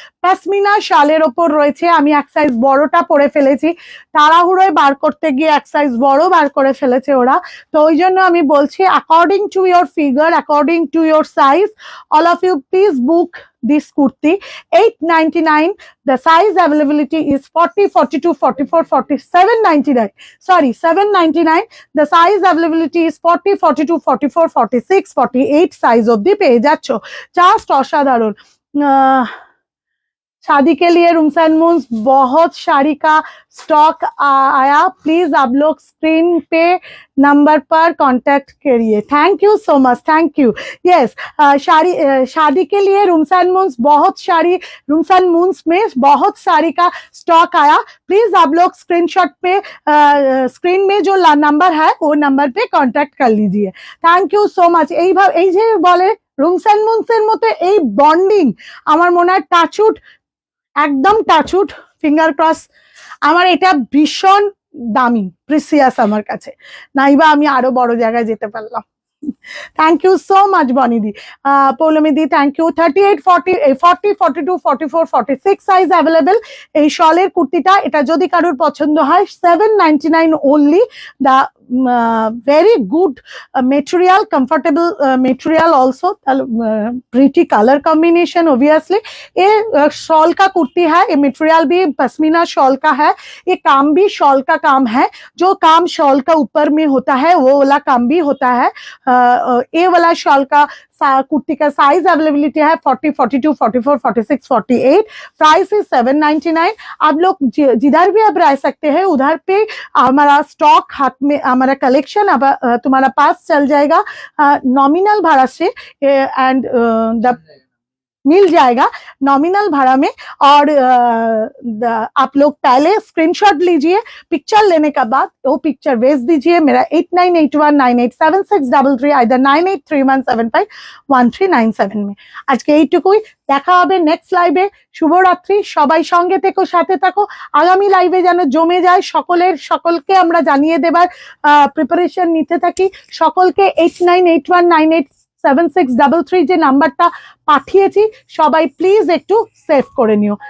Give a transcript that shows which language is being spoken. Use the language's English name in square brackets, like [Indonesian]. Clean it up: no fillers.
[Bangla] পশমিনা শালের ওপর রয়েছে। আমি এক সাইজ বড়টা পরে ফেলেছি, তাড়াহুড়োয় বার করতে গিয়ে এক সাইজ বড় বার করে ফেলেছে ওরা, তো ওই জন্য আমি বলছি according to your figure, according to your size, [English] all of you please book this kurti. 899. The size availability is 40, 42, 44, 47, 99. Sorry, 799. The size availability is 40, 42, 44, 46, 48 size of the [Bangla] পেয়ে যাচ্ছ। জাস্ট অসাধারণ। [Hindi] शादी के लिए रूम्स एंड मून्स बहुत साड़ी का stock आया, please आप लोग स्क्रीन पे नंबर पर कांटेक्ट करिए। Thank you so much, thank you. Yes, शादी के लिए रूम्स एंड मून्स बहुत साड़ी, रूम्स एंड मून्स में बहुत साड़ी का स्टॉक आया, प्लीज आप लोग स्क्रीनशॉट पे स्क्रीन में जो नंबर है वो नंबर पे कांटेक्ट कर लीजिए। Thank you so much. [Bangla] এই যে বলে রুমস এন্ড মুনস এর মতো এই বন্ডিং আমার মনে হয় টাচউড, একদম টাচউড, ফিঙ্গার ক্রস, আমার এটা ভীষণ দামি, প্রিসিয়াস আমার কাছে, নাইবা আমি আরো বড় জায়গায় যেতে পারলাম। Thank you so much বনিদি। পৌলমিদি thank you. 38, 40, 40, 42, 44, 46 size available. এই শলের কুর্তিটা, এটা যদি কারোর পছন্দ হয় 799 only. [English] The very good material, comfortable material also, pretty color combination obviously. [Hindi] ये शॉल का कुर्ती है, ये मटेरियल भी पश्मीना शॉल का है, ये काम भी शॉल का काम है, जो काम शॉल का ऊपर में होता है वो वाला काम भी होता है। ये वाला शॉल का कुर्ती का साइज अवेलेबिलिटी है 40, 42, 44, 46, 48। प्राइस है 799। आप लोग जिधर भी आप रह सकते हैं उधर पे हमारा स्टॉक हाथ में, हमारा कलेक्शन अब तुम्हारा पास चल जाएगा नॉमिनल भाड़ा से, एंड मिल जाएगा नॉमिनल भाड़ा में। और आप लोग पहले स्क्रीनशॉट लीजिए, पिक्चर लेने के बाद वो पिक्चर भेज दीजिए मेरा 8981987633 आइदर 9831751397 में। आज के [Bangla] এইটুকুই, দেখা হবে নেক্সট লাইভে। শুভরাত্রি, সবাই সঙ্গে থেকো, সাথে থাকো। আগামী লাইভে যেন জমে যায়, সকলকে আমরা জানিয়ে দেবার প্রিপারেশন নিতে থাকি। সকলকে 8981987633 যে নাম্বারটা পাঠিয়েছি সবাই প্লিজ একটু সেভ করে নিও।